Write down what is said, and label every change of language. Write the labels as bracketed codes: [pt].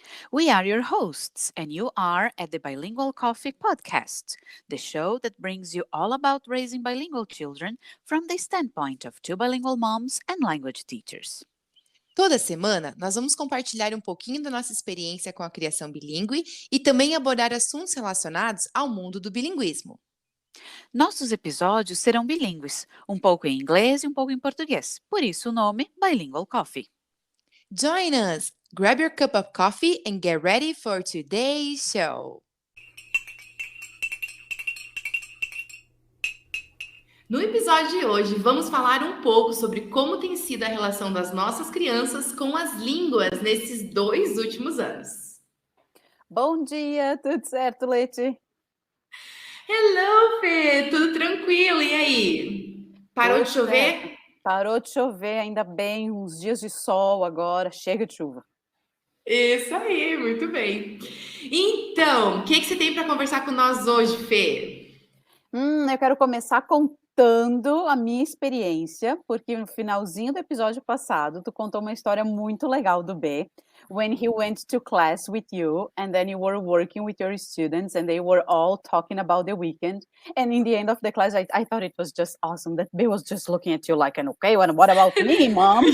[en] We are your hosts, and you are at the Bilingual Coffee Podcast, the show that brings you all about raising bilingual children from the standpoint of two bilingual moms and language teachers. [pt] Toda semana nós vamos compartilhar um pouquinho da nossa experiência com a criação bilíngue e também abordar assuntos relacionados ao mundo do bilinguismo. Nossos episódios serão bilíngues, um pouco em inglês e um pouco em português, por isso o nome Bilingual Coffee. [en] Join us! Grab your cup of coffee and get ready for today's show! [pt] No episódio de hoje, vamos falar um pouco sobre como tem sido a relação das nossas crianças com as línguas nesses 2 últimos anos. Bom dia, tudo certo, Leti? [en] Hello, [pt] Fê! Tudo tranquilo? E aí? Parou de chover? Parou de chover, ainda bem, uns dias de sol agora, chega de chuva. Isso aí, muito bem. Então, o que você tem para conversar com nós hoje, Fê? Eu quero começar contando a minha experiência, porque no finalzinho do episódio passado, tu contou uma história muito legal do B, [en] when he went to class with you, and then you were working with your students, and they were all talking about the weekend, and in the end of the class, I thought it was just awesome that B was just looking at you like, okay, what about me, mom?